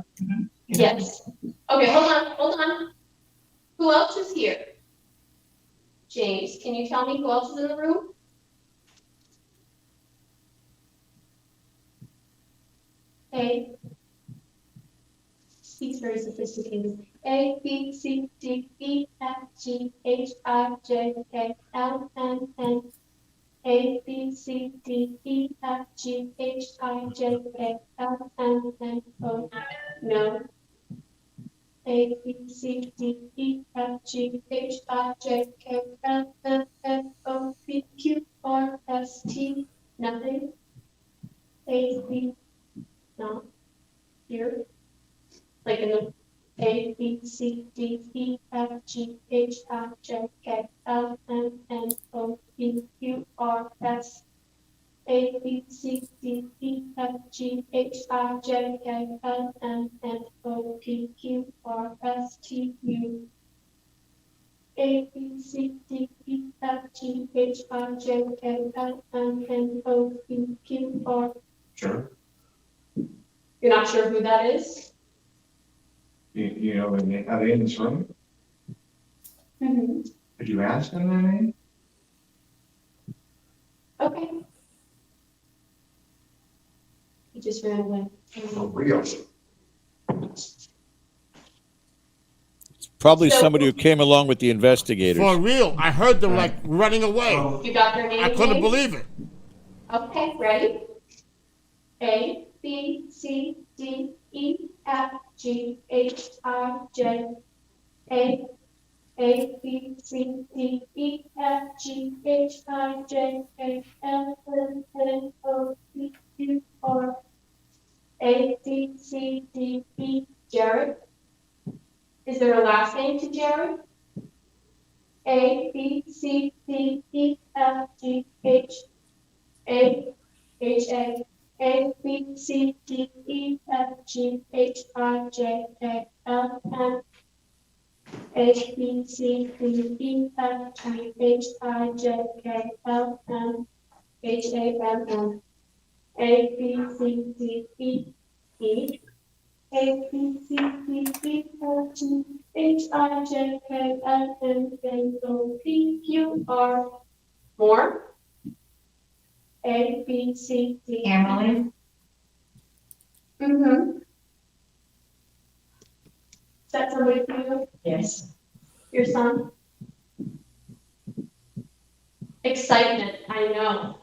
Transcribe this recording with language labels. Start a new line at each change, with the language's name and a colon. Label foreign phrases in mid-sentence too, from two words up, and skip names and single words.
English: Yes. Okay, hold on. Who else is here? James, can you tell me who else is in the room? A. He's very sophisticated. A, B, C, D, E, F, G, H, I, J, K, L, M, N. A, B, C, D, E, F, G, H, I, J, K, L, M, N, O. No. A, B, C, D, E, F, G, H, I, J, K, L, M, N, O, P, Q, R, S, T. Nothing. A, B, no. Here. Like in the A, B, C, D, E, F, G, H, I, J, K, L, M, N, O, P, Q, R, S. A, B, C, D, E, F, G, H, I, J, K, L, M, N, O, P, Q, R, S, T, U. A, B, C, D, E, F, G, H, I, J, K, L, M, N, O, P, Q, R. Sure. You're not sure who that is? You know, are they in this room? Mm-hmm. Did you ask them their name? Okay. He just ran away. For real? Probably So- somebody who came along with the investigators. For real, I heard them like running away. You got their name? I couldn't James? believe it. Okay, ready? A, B, C, D, E, F, G, H, I, J. A, B, C, D, E, F, G, H, I, J, K, L, M, N, O, P, Q, R. A, B, C, D, E, Jared. Is there a last name to Jared? A, B, C, D, E, F, G, H, A, H, A, B, C, D, E, F, G, H, I, J, K, L, M. A, B, C, D, E, F, G, H, I, J, K, L, M. H, A, M, N. A, B, C, D, E, E. A, B, C, D, E, F, G, H, I, J, K, L, M, N, O, P, Q, R. More? A, B, C, D. Emily? Mm-hmm. Is that somebody for you? Yes. Your son? Excitement, I know.